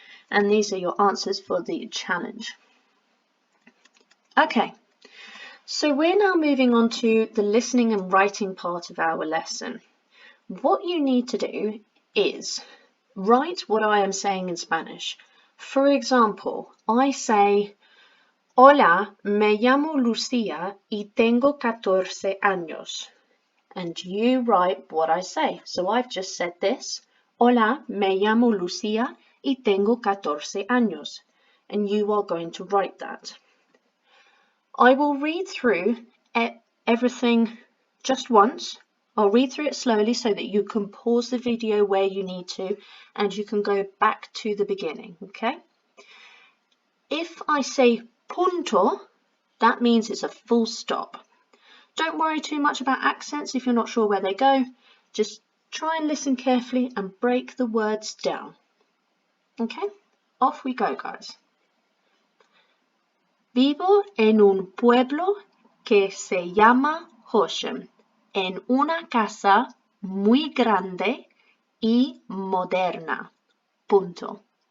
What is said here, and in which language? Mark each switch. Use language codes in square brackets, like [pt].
[en] And these are your answers for the challenge. Okay. So we're now moving on to the listening and writing part of our lesson. What you need to do is write what I am saying in Spanish. For example, I say, [es] Hola, me llamo Lucía y tengo 14 años. [en] And you write what I say. So I've just said this. [es] Hola, me llamo Lucía y tengo 14 años. [en] And you are going to write that. I will read through everything just once. I'll read through it slowly so that you can pause the video where you need to and you can go back to the beginning, okay? If I say punto, that means it's a full stop. Don't worry too much about accents if you're not sure where they go. Just try and listen carefully and break the words down. Okay? Off we go, guys. [es] Vivo en un pueblo que se llama Horsham, en una casa muy grande y moderna. Punto.